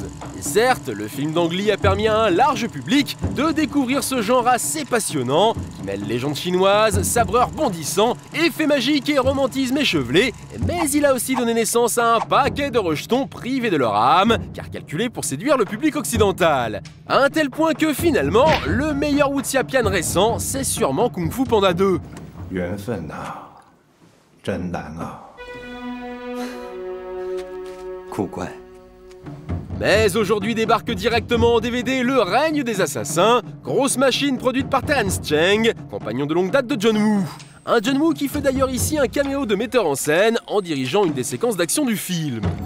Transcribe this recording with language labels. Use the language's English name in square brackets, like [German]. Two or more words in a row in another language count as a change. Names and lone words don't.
[French] Et certes, le film d'Ang Lee a permis à un large public de découvrir ce genre assez passionnant, qui mêle légendes chinoises, sabreurs bondissants, effets magiques et romantisme échevelé, mais il a aussi donné naissance à un paquet de rejetons privés de leur âme, car calculés pour séduire le public occidental. À un tel point que finalement, le meilleur Wuxia Pian récent, c'est sûrement Kung Fu Panda 2. [Chinese] 缘分呐，真难啊！ [French] Mais aujourd'hui débarque directement en DVD Le Règne des Assassins, grosse machine produite par Terence Cheng, compagnon de longue date de John Woo. Un John Woo qui fait d'ailleurs ici un caméo de metteur en scène en dirigeant une des séquences d'action du film.